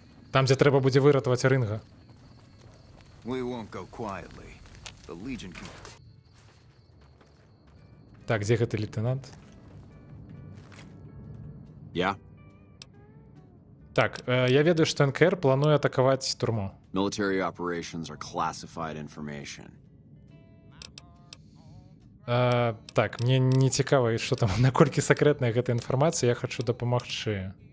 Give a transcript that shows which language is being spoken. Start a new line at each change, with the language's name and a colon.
Belarusian: Там, дзе трэба будзе выратаваць Рынга.
English: We won't go quietly. The Legion can...
Belarusian: Так, дзе гэты лейтенант?
English: Yeah.
Belarusian: Так, я ведаю, што НКР плануе атакаваць турму.
English: Military operations are classified information.
Belarusian: Так, мне не цікава, што там, наколькі сакрэтная гэта інфармацыя, я хачу дапамагчы.